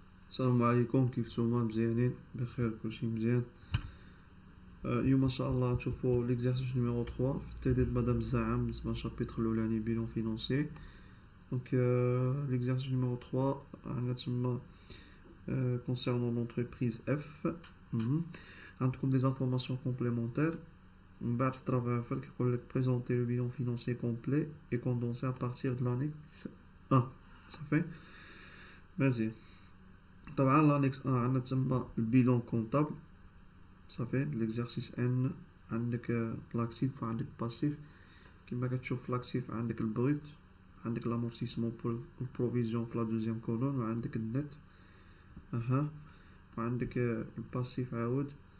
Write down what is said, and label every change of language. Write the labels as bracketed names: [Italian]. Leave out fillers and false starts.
[Arabic] السلام عليكم، كيف نتوما؟ مزيانين بخير؟ كلشي مزيان. اليوم ان شاء الله نشوفو ليكزارسيس نيميرو 3 في التدريب مدام الزعام بالنسبه للشابيتر الاولاني بيلون فينونسي. دونك ليكزارسيس نيميرو 3 عندنا تما [French] concernant l'entreprise F. [Arabic] عندكم [French] des informations complémentaires. [Arabic] من بعد في الترافاي كيقول لك [French] présenter le bilan financier complet et condensé à partir de l'annexe 1. [Arabic] صافي مزيان. طبعا l'annexe 1 عندنا تما البيلون كونطابل. صافي ليكزارسيس ان عندك لاكتيف وعندك باسيف. كما كتشوف لاكتيف عندك البروت، عندك لامورتيسمون والبروفيزيون في لا دوزيام كولون، وعندك النت وعندك الباسيف عاود.